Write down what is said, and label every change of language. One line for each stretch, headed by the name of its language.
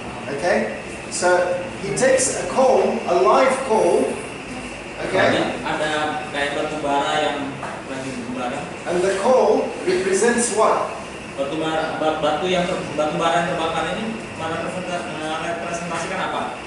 English: Okay, so he takes a coal, a live coal. Okay,
Indonesian: ada kayak batu bara yang lagi membara.
English: And the coal represents what?
Indonesian: Batu bara yang terbakar ini merepresentasikan apa?